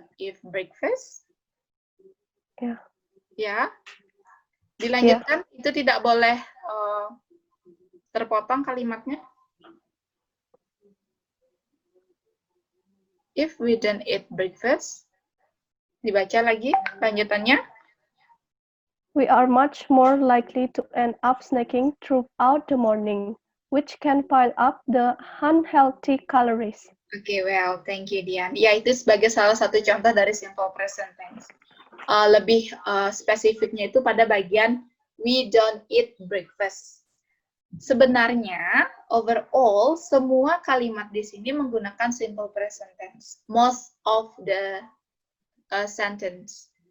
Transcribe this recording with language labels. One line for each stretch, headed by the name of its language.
English: If breakfast.
Indonesian: Ya. Ya. Dilanjutkan, itu tidak boleh terpotong kalimatnya.
English: If we don't eat breakfast.
Indonesian: Dibaca lagi lanjutannya.
English: We are much more likely to end up snacking throughout the morning, which can pile up the unhealthy calories. Okay, well, thank you, Dian.
Indonesian: Ya, itu sebagai salah satu contoh dari simple present tense. Lebih spesifiknya itu pada bagian
English: we don't eat breakfast.
Indonesian: Sebenarnya, overall, semua kalimat di sini menggunakan simple present tense.
English: Most of the sentence.